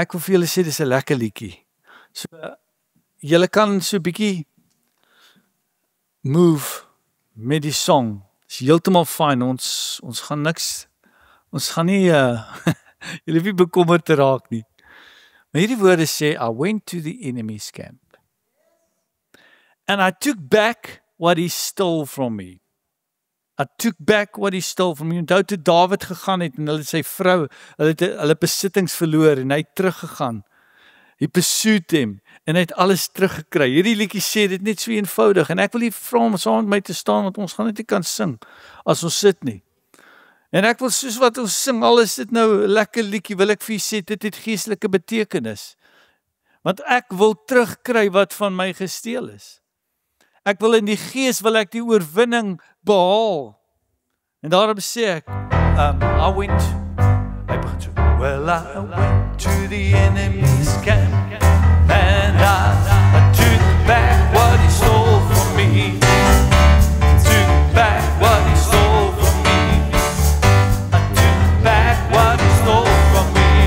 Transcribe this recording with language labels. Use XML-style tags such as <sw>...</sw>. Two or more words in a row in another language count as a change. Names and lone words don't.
<af>Ek wil vir julle sê dis 'n lekker liedjie. So julle kan so 'n bietjie move met die song. Dis heeltemal fyn. Ons gaan niks. Ons gaan nie julle nie bekommerd te raak nie. Maar hierdie woorde sê,</af> <en>I went to the enemy's camp. And I took back what he stole from me. I took back what he stole from me.</en> <af>Onthou toe Dawid gegaan het en hulle sy vrou, hulle besittings verloor en hy het teruggegaan.</af> <en>He pursued him</en> <af>en hy het alles teruggekry. Hierdie liedjie sê dit net so eenvoudig en ek wil nie vra om saam met my te staan want ons gaan net nie kan sing as ons sit nie. En ek wil soos wat ons sing, al is dit nou 'n lekker liedjie, wil ek vir u sê, dit het geestelike betekenis. Want ek wil terugkry wat van my gesteel is. Ek wil in die gees, wil ek die oorwinning behaal. En daarom sê ek,</af> <en>I went to the enemy's camp, and I took back what he stole from me. Took back what he stole from me. I took back what he stole from me.</en>